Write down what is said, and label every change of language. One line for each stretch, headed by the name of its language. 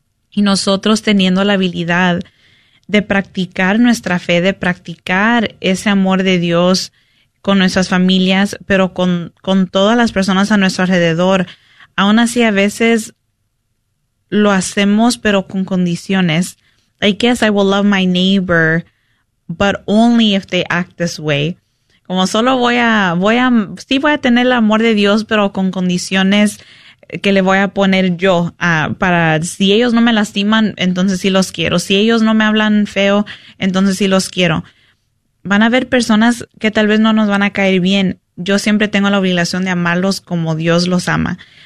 Spanish: Y nosotros teniendo la habilidad de practicar nuestra fe, de practicar ese amor de Dios con nuestras familias, pero con todas las personas a nuestro alrededor. Aún así, a veces lo hacemos, pero con condiciones.
English: I guess I will love my neighbor, but only if they act this way.
Spanish: Como solo voy a tener el amor de Dios, pero con condiciones que le voy a poner yo. Para si ellos no me lastiman, entonces sí los quiero. Si ellos no me hablan feo, entonces sí los quiero. Van a haber personas que tal vez no nos van a caer bien. Yo siempre tengo la obligación de amarlos como Dios los ama.